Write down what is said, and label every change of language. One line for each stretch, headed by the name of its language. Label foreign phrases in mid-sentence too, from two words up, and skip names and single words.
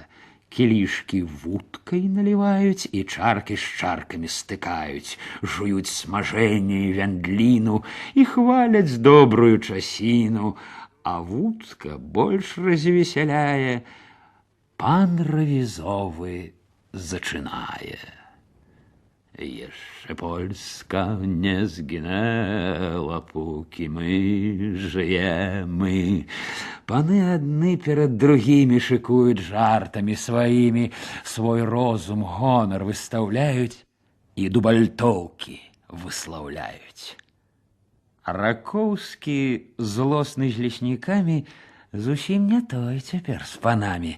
Belarusian: Кілішкі вудкай наліваюць і чаркі з чаркамі стыкаюць, жуюць смажэнне і вяндліну і хваляць добрую часіну, а вудка больш развесяляе. Пан рэвізовы зачынае.
Polish: Jeszcze Polska nie zginęła, póki my żyjemy.
Belarusian: Паны адны перад другімі шыкуюць жартамі сваімі, свой розум, гонар выстаўляюць і дубальтоўкі выслаўляюць. Ракоўскі, злосны з леснікамі, зусім не той цяпер з панамі.